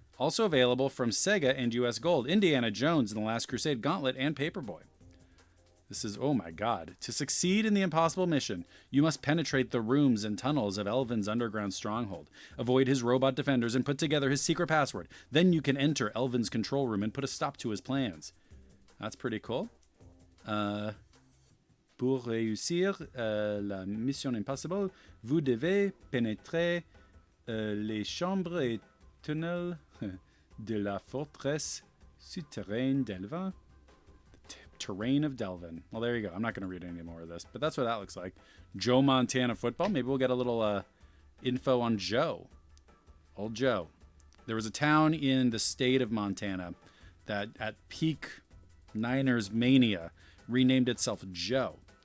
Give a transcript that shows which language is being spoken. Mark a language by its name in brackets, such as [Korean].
[English] Also available from Sega and US Gold, Indiana Jones and the Last Crusade Gauntlet and Paperboy. This is, oh my god. To succeed in the Impossible Mission, you must penetrate the rooms and tunnels of Elvin's underground stronghold, avoid his robot defenders, and put together his secret password. Then you can enter Elvin's control room and put a stop to his plans. That's pretty cool. [French] Pour réussir la mission impossible, vous devez pénétrer les chambres et tunnels de la forteresse souterraine d'Elvin. [English] Terrain of Delvin. Well, there you go. I'm not going to read any more of this, but that's what that looks like. Joe Montana football. Maybe we'll get a little info on Joe. Old Joe. There was a town in the state of Montana that at peak Niners mania renamed itself Joe.